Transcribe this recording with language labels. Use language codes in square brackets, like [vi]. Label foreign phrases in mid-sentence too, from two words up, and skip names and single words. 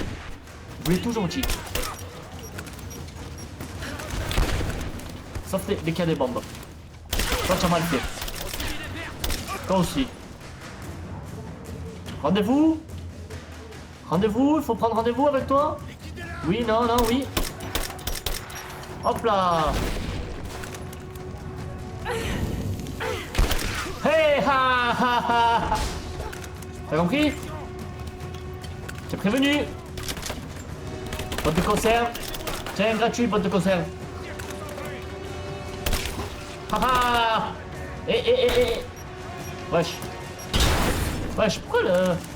[fr] Vous êtes tout gentil. Sauf les cas des bombes. Toi, tu as mal fait. Toi aussi. Rendez-vous. Rendez-vous, il faut prendre rendez-vous avec toi. Oui, non, non, oui. Hop là. Hey, ha, ha, ha. T'as compris? T'es prévenu. Boîte de conserve. Tiens, gratuit, boîte de conserve. Haha. Eh. Wesh. Wesh, pourquoi le...